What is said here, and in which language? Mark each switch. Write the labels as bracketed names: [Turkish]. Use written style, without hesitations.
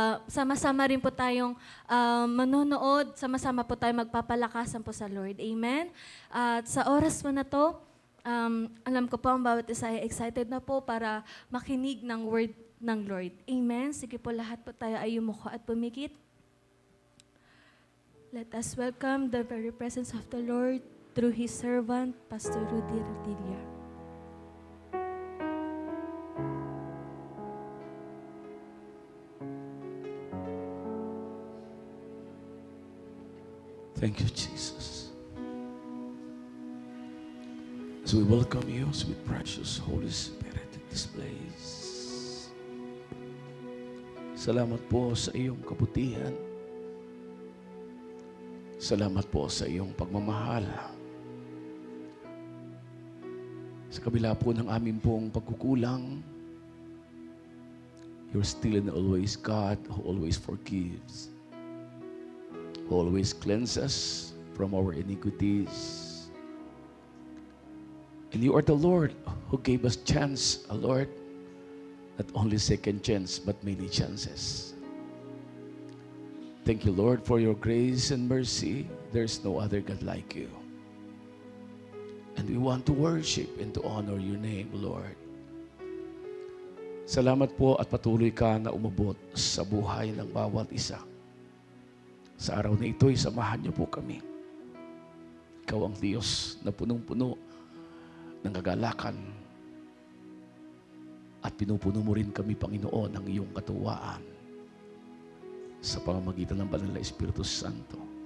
[Filipino] Sama-sama rin po tayong manonood. Sama-sama po tayo magpapalakasan po sa Lord. Amen. At sa oras po na to, alam ko po ang bawat isa ay excited na po para makinig ng word ng Lord. Amen. Sige po, lahat po tayo ay yumuko at pumikit. [English] Let us welcome the very presence of the Lord through His servant, Pastor Rudy Radilla. Thank you, Jesus. As we welcome you, sweet precious Holy Spirit in this place. [Filipino] Salamat po sa iyong kabutihan. Salamat po sa iyong pagmamahal. Sa kabila po ng aming pong pagkukulang, [English] you're still and always God who always forgives, who always cleanses from our iniquities. And you are the Lord who gave us chance, Lord, not only second chance, but many chances. Thank you, Lord, for your grace and mercy. There's no other God like you. And we want to worship and to honor your name, Lord. [Filipino] Salamat po at patuloy ka na umabot sa buhay ng bawat isa. Sa araw na ito'y samahan niyo po kami. Ikaw ang Diyos na punong-puno ng kagalakan at pinupuno mo rin kami, Panginoon, ng iyong katuwaan sa pamamagitan ng Banal na Espiritu Santo.